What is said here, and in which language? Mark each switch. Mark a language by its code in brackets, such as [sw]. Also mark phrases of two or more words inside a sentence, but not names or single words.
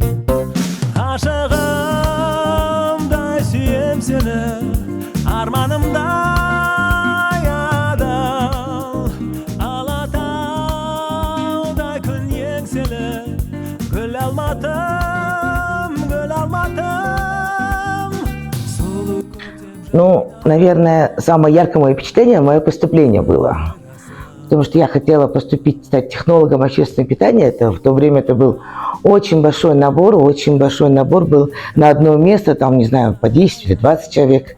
[kk] Ашығымдай сүйем сені, арманымдай адал, алатаудай күн еңселі, гүл алматым, гүл алматым. [ru] Ну, наверное, самое яркое мое впечатление мое поступление было. Потому что я хотела поступить, стать технологом общественного питания. В то время это был очень большой набор был на одно место, там, не знаю, по 10 или 20 человек.